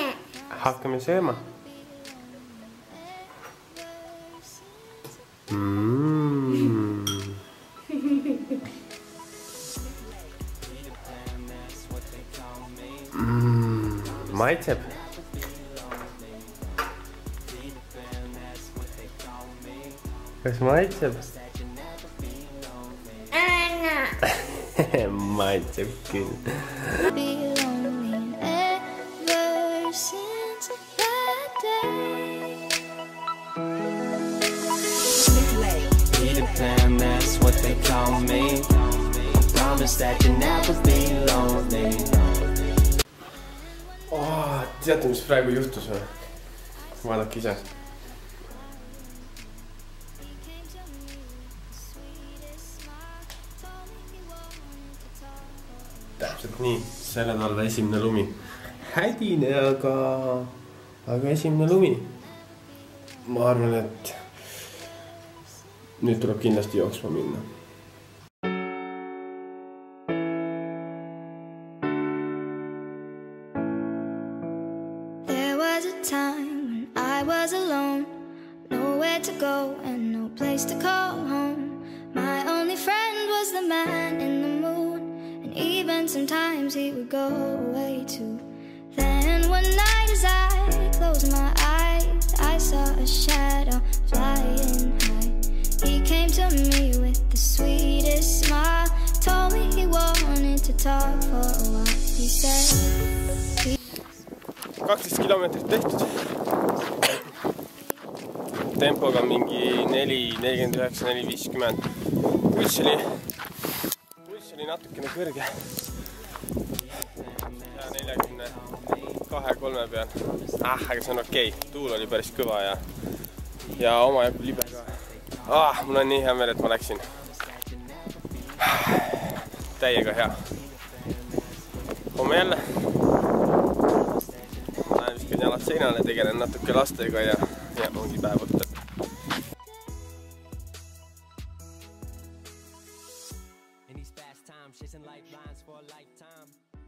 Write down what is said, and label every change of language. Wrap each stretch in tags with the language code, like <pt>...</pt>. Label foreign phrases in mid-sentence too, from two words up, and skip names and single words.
<et>Hakkame sööma. Maitseb. Kas maitseb? Maitseb küll.</et> <en>That's what they call me. Promise that you never be lonely.</en> <et>Teate, mis praegu juhtus või? Vaadake ise. Täpselt nii, selle talve esimene lumi. Hädine, aga esimene lumi. Ma arvan, et nüüd tuleb kindlasti jooksma minna.</et> <en>There was a time when I was alone, nowhere to go and no place to call home. My only friend was the man in the moon, and even sometimes he would go away too. Then one night as I closed my eyes, I saw a shadow flying high. He came to me with the sweetest smile, told me he wanted to talk for a while. He said</en> <et>12 kilomeetrit tehtud. Tempoga mingi 4:49, 4:50. Pulss oli natukene kõrge. Ja 42-3 peal. Aga see on okei. Tuul oli päris kõva ja omajagu libe ka. Mul on nii hea meel, et ma läksin. Täiega hea. Homme jälle. Lähen viskan jalad seinale, tegelen natuke lastega ja ongi päev võtta.</et> <en>In these fast times, chasing lifelines for a lifetime.</en>